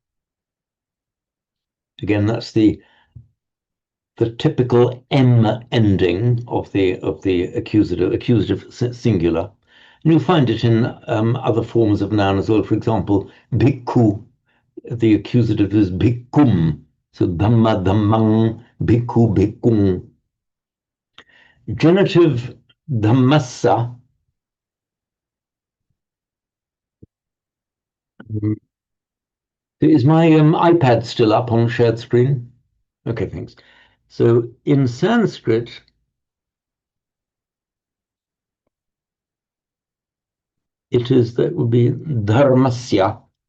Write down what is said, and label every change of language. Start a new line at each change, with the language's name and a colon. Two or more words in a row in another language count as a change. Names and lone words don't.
English: Again, that's the typical M ending of the accusative singular. And you'll find it in other forms of noun as well. For example, bhikkhu, the accusative is bhikkhuṃ.
Pali: So dhamma dhammang, bhikkhu bhikkhung.
English: Genitive dhammassa. Is my iPad still up on shared screen? Okay, thanks. So in Sanskrit, that would be dharmasya.